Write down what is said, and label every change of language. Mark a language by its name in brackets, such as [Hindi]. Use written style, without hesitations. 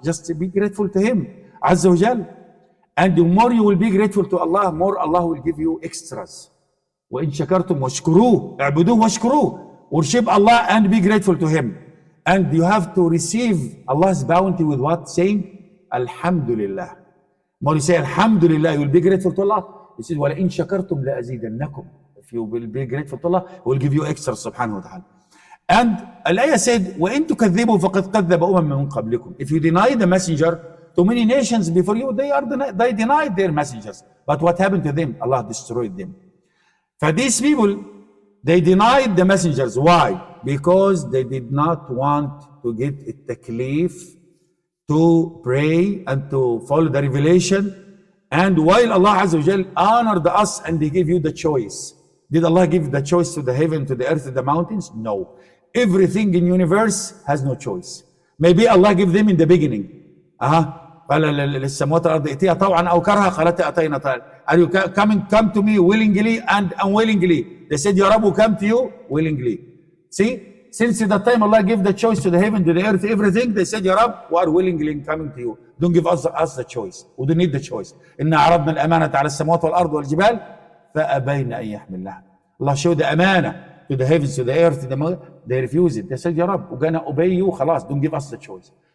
[English] Just be grateful to Him, Azza wa Jal. And the more you will be grateful to Allah, more Allah will give you extras. [Arabic] وَإِن شَكَرْتُمْ وَاشْكُرُوهُ اعْبُدُوهُ وَاشْكُرُوهُ. [English] Worship Allah and be grateful to Him. And you have to receive Allah's bounty with what? Saying, Alhamdulillah. More you say, Alhamdulillah, you will be grateful to Allah. He says, [Arabic] وَلَإِن شَكَرْتُمْ لَأَزِيدَنَّكُمْ. [English] If you will be grateful to Allah, He will give you extras, subhanahu wa ta'ala. And Al-ayah said, [Arabic] وَإِن تُكَذِّبُوا فَقَدْ كَذَّبَ مِن قَبْلِكُم. [English] If you deny the messenger, to many nations before you, they denied their messengers. But what happened to them? Allah destroyed them. For these people, they denied the messengers. Why? Because they did not want to get a taklif to pray and to follow the revelation. And while Allah Azza wa Jal honored us and He gave you the choice. Did Allah give the choice to the heaven, to the earth, to the mountains? No. Everything in universe has no choice. Maybe Allah gave them in the beginning. [Arabic] قال للسماوات والأرض ائتيا طوعا أو كرها قالتا أتينا طوعا. [English] Are you come to me willingly and unwillingly? They said, Ya Rabbi, come to you willingly. See, since that time Allah gave the choice to the heaven, to the earth, everything, they said, Ya Rabbi, we are willingly coming to you. Don't give us the choice. We don't need the choice. [Arabic] إنا عرضنا الأمانة على السماوات والأرض والجبال فأبين أن يحملنها. [English] Allah showed the amana to the heavens, to the earth, to the mother. They refused it. They said, Ya Rabbi, we're gonna obey you, خلاص, don't give us the choice.